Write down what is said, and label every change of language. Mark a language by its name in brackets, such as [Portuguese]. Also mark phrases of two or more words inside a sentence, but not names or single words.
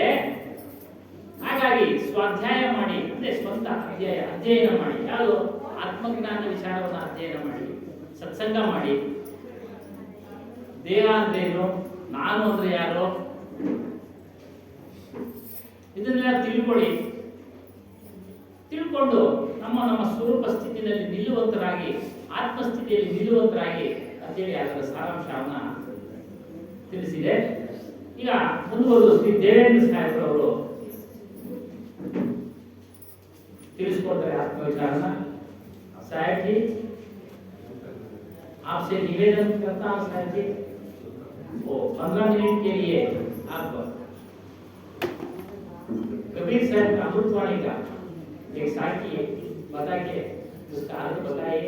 [Kannada] ಹಾಗಾಗಿ ಸ್ವಾಧ್ಯಾಯ ಮಾಡಿ, ಅಂದ್ರೆ ಸ್ವಂತ ಅಧ್ಯಯನ ಮಾಡಿ, ಯಾವುದು ಆತ್ಮಜ್ಞಾನ ವಿಚಾರವನ್ನು ಅಧ್ಯಯನ ಮಾಡಿ, ಸತ್ಸಂಗ ಮಾಡಿ, ದೇಹ ಅಂದ್ರೇನು, ನಾನು ಅಂದ್ರೆ ಯಾರು, ಇದನ್ನೆಲ್ಲ ತಿಳ್ಕೊಂಡು ನಮ್ಮ ಸ್ವರೂಪ ಸ್ಥಿತಿಯಲ್ಲಿ ನಿಲ್ಲುವಂತರಾಗಿ, ಆತ್ಮಸ್ಥಿತಿಯಲ್ಲಿ ನಿಲ್ಲುವಂತರಾಗಿ ಅಂತೇಳಿ ಅದರ ಸಾರಾಂಶವನ್ನ ತಿಳಿಸಿದೆ. ಈಗ ಮುಂದುವರೆದು ಶ್ರೀ ದೇವೇಂದ್ರ ಸಾಹೇಬ್ರವರು ತಿಳಿಸ್ಕೊಡ್ತಾರೆ आत्मविचारना। [Hindi] साहेब जी आपसे निवेदन करता हूँ साहेब जी, वो 15 मिनट के लिए आप कबीर साहब का अमृतवाणी का एक साखी बता के उसका अर्थ बताइए।